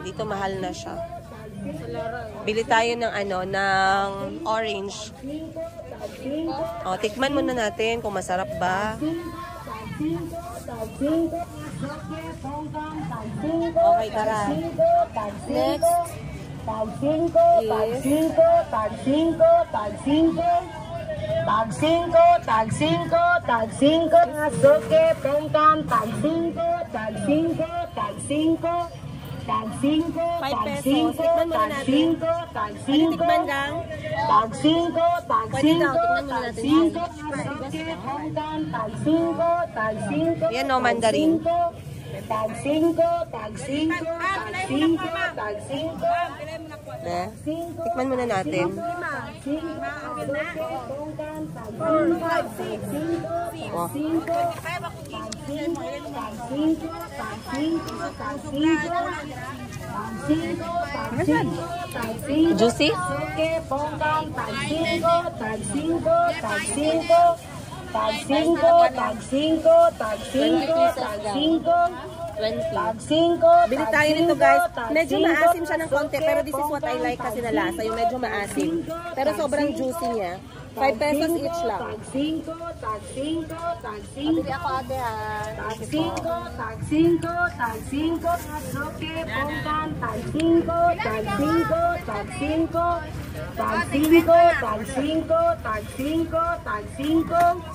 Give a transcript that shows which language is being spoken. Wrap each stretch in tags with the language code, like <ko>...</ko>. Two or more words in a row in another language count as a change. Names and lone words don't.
<tl>Dito mahal na siya. Bili tayo ng ng orange. O, tikman muna natin kung masarap ba. Okay, tara. Next. Tag 5, tag 5, tag 5, tag 5. Tag 5, tag 5, tag 5. Asoke, pongkan, tag 5, tag 5, tag 5. Tag 5, tag 5, tag 5, tag 5. Tikman lang. Tag 5, tag 5, Pwede daw, tingnan muna tag natin. 5. Asoke, pongkan, tag 5, tag 5. Yan o, mandarin. Tag 5, tag 5, tag 5, tag 5. Tikman muna natin. Juicy? Bili tayo nito guys. Medyo maasim siya ng konti, pero</tl> <en>this is what I like</en> <tl>kasi na lasa. Yung medyo maasim. Pero sobrang juicy niya. 5 pesos each lang. Tag 5, tag 5, tag 5. Bili ako ate ha. Tag 5, tag 5, tag 5. Asoke, pongkan, tag 5, tag 5, tag 5. Tag 5, tag 5, tag 5, tag 5.</tl>